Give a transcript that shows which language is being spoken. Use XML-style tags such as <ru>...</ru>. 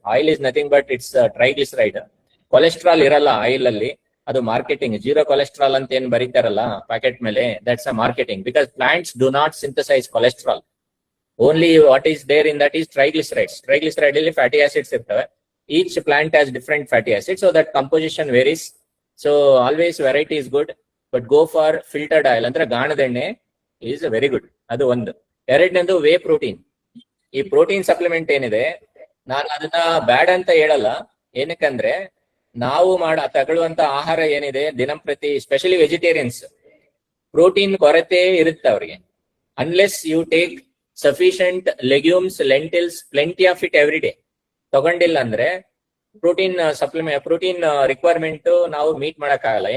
<en>Oil is nothing but it's triglyceride.</en> <kn>Cholesterol ಇರಲ್ಲ oil ಅಲ್ಲಿ, ಅದು ಮಾರ್ಕೆಟಿಂಗ್. ಜೀರೋ ಕೊಲೆಸ್ಟ್ರಾಲ್ ಅಂತ ಏನ್ ಬರೀತಾರಲ್ಲ ಪ್ಯಾಕೆಟ್ ಮೇಲೆ,</kn> <en>That's a marketing. Because plants do not synthesise cholesterol. Only what is there in that is triglycerides.</en> <kn>Triglyceride ಅಲ್ಲಿ fatty acids ಇರ್ತವೆ.</kn> <en>Each plant has different fatty acids, so that composition varies. So always variety is good, but go for filtered oil</en> <kn>ಅಂದ್ರೆ ಗಾಣದ ಎಣ್ಣೆ</kn> <en>is very good.</en> <kn>ಅದು ಒಂದು. ಎರಡನೇದು whey protein. ಈ protein supplement ಏನಿದೆ, ನಾನು ಅದನ್ನ ಬ್ಯಾಡ್ ಅಂತ ಹೇಳಲ್ಲ. ಏನಕ್ಕಂದ್ರೆ ನಾವು ತಗೊಳ್ಳುವಂತ ಆಹಾರ ಏನಿದೆ ದಿನಂಪ್ರತಿ, ಸ್ಪೆಷಲಿ ವೆಜಿಟೇರಿಯನ್ಸ್, ಪ್ರೋಟೀನ್ ಕೊರತೆ ಇರುತ್ತೆ ಅವ್ರಿಗೆ.</kn> <en>unless you take sufficient legumes, lentils, plenty of it every day</en> <kn>ತಗೊಂಡಿಲ್ಲ ಅಂದ್ರೆ ಪ್ರೋಟೀನ್ ರಿಕ್ವೈರ್ಮೆಂಟ್ ನಾವು ಮೀಟ್ ಮಾಡಕ್ಕಾಗಲ್ಲ.</kn>